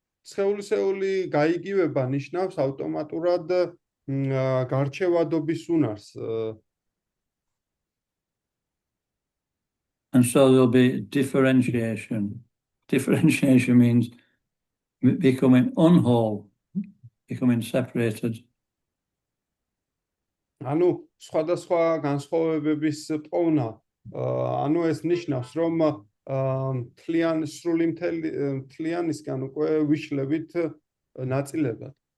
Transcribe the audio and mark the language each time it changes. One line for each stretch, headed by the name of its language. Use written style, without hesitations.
Georgian: სხეულისეული გაიგივება ნიშნავს ავტომატურად გარჩევადობის უნარს.
English: And so there'll be differentiation. Differentiation means becoming unwhole, becoming separated.
Georgian: ანუ სხვადასხვა განსხვავებების პოვნა, ანუ ეს ნიშნავს, რომ მთლიანისგან უკვე ვიშლებით ნაწილებად.